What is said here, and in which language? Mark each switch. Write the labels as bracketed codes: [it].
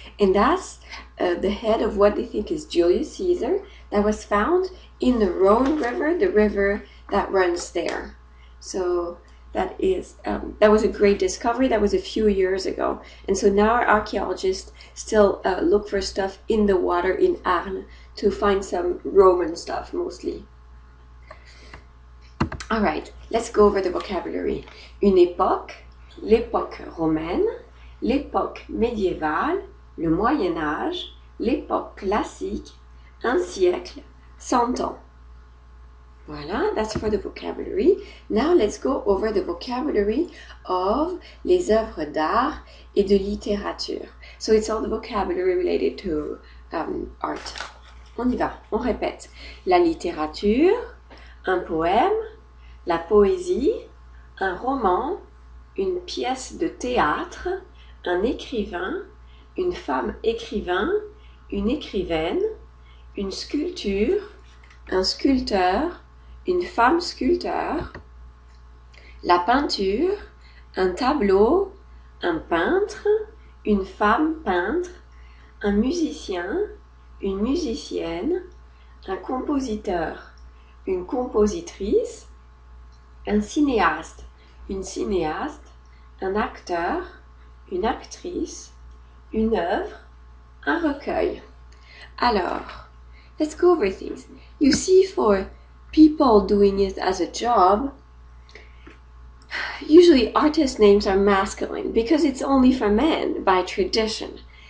[en] And that's the head of what they think is Julius Caesar that was found in the Rhone River, the river that runs there. So that was a great discovery. That was a few years ago. And so now our archaeologists still look for stuff in the water in Arles to find some Roman stuff mostly. All right, let's go over the vocabulary. [fr] Une époque, l'époque romaine, l'époque médiévale, le Moyen-Âge, l'époque classique, un siècle, 100 ans. [en] Voilà, that's for the vocabulary. Now let's go over the vocabulary of [fr] les œuvres d'art et de littérature. [en] So it's all the vocabulary related to art. [fr] On y va, on répète. La littérature, un poème, la poésie, un roman, une pièce de théâtre, un écrivain, une femme écrivain, une écrivaine, une sculpture, un sculpteur, une femme sculpteur, la peinture, un tableau, un peintre, une femme peintre, un musicien, une musicienne, un compositeur, une compositrice, un cinéaste, une cinéaste, un acteur, une actrice, une œuvre, un recueil. Alors, [en] let's go over things. You see, for people doing it as a job, usually artist names are masculine because it's only for men by tradition.